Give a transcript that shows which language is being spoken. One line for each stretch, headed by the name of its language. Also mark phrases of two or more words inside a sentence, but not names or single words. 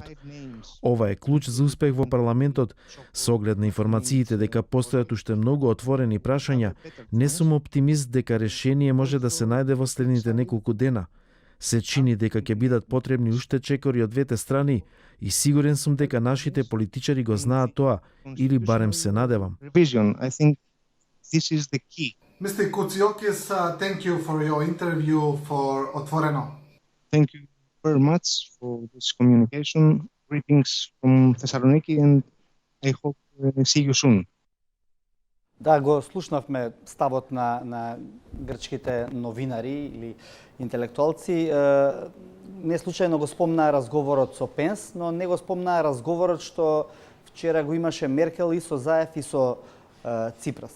Macedonian: Ова е клуч за успех во парламентот. Со оглед на информациите дека постојат уште многу отворени прашања, не сум оптимист дека решение може да се најде во следните неколку дена. Се чини дека ќе бидат потребни уште чекори од двете страни и сигурен сум дека нашите политичари го знаат тоа, или барем се надевам.
English: Revision. I think this is the key. Mr. Koutsiokis, thank you for your interview for Otvoreno. Thank you very much for this communication. Greetings from Thessaloniki and I hope see you soon.
Macedonian: Да, го слушнавме ставот на грчките новинари или интелектуалци. Не случајно го спомнаа разговорот со Пенс, но не го спомнаа разговорот што вчера го имаше Меркел и со Заев и со Ципрас.